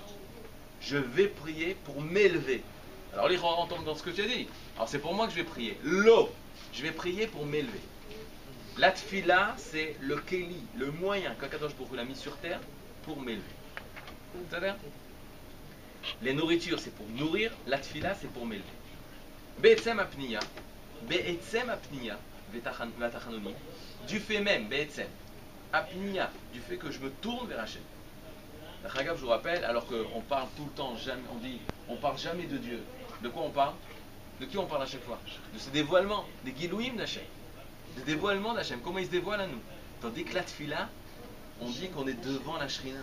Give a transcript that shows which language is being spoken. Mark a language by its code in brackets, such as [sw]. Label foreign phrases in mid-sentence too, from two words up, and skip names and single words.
[fr] Je vais prier pour m'élever. Alors, les gens entendent dans ce que tu as dit. Alors, c'est pour moi que je vais prier. Lo, je vais prier pour m'élever. La tfila, c'est le keli, le moyen qu' [he] הקדוש ברוך הוא [fr] l'a mis sur terre pour m'élever. C'est-à-dire Les nourritures, c'est pour nourrir. La tfila, c'est pour m'élever. [he] בעצם הפנייה. בעצם הפנייה. ותחנונים. [fr] Du fait même, be'etzem. Apniya. Du fait que je me tourne vers Hachem. Je vous rappelle, alors qu'on parle tout le temps, jamais, on parle jamais de Dieu. De quoi on parle? De qui on parle à chaque fois? De ce dévoilement, des Gilouim d'Hachem. Des dévoilements d'Hachem. Comment il se dévoile à nous? Tandis que la tfila, on dit qu'on est devant la Shrina.